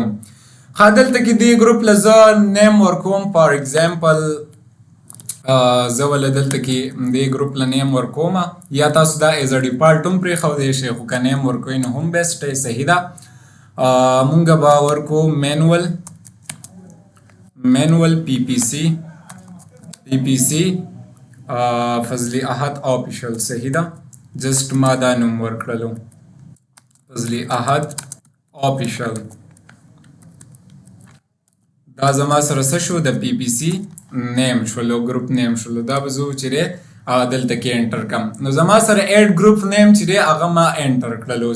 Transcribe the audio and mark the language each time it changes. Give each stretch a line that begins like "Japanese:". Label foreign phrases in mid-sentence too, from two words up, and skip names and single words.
Pashto: ښه، دلته کې دې ګروپ له زه نیم ورکوم.
English: for example
Pashto: زه ولې دلته کې دې ګروپ له نیم ورکوم، یا تاسو دا
English: as a default
Pashto: هم پرېښودی شئ، خو که نیم ورکوئ نو هم بیسټ دی. صحیح ده، مونږ به ورکو مینول PPC فضلی احد آفیشل. صحیح ده، جسٹ ما دا نوم ورکړلو فضلی احد آفیشل. دا زما سره څه شو، د PPC نیم شولو،
English: group name
Pashto: شولو. دا به زه چې دی دلته کې انټر کم، نو زما سره
English: add group name
Pashto: چې دی هغه ما انټر کړلو.